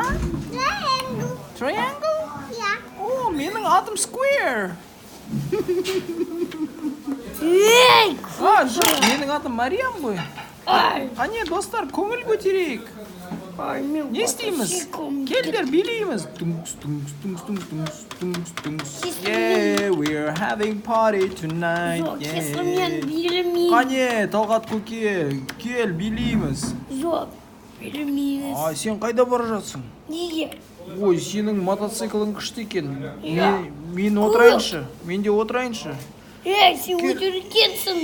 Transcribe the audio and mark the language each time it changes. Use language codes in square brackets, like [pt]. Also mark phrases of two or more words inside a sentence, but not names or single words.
[kk] Triangle? О, менің атым Square. Ей! Жоқ, менің атым Мариам ғой. Қане, достар, көңіл көтерейік. Не істейміз? Келдер, билейміз. [en] Yeah, we're having party tonight. [kk] Жоқ, кесім мен билемеймін. Қане, Талғат көке, кел, билейміз. Жоқ, билемейміз. Ай, сен қайда бара жатсың? Неге? Ой, сенің мотоциклің күшті екен. Мен отырайыншы. Мен де отырайыншы. Ей, сен өтіргенсің.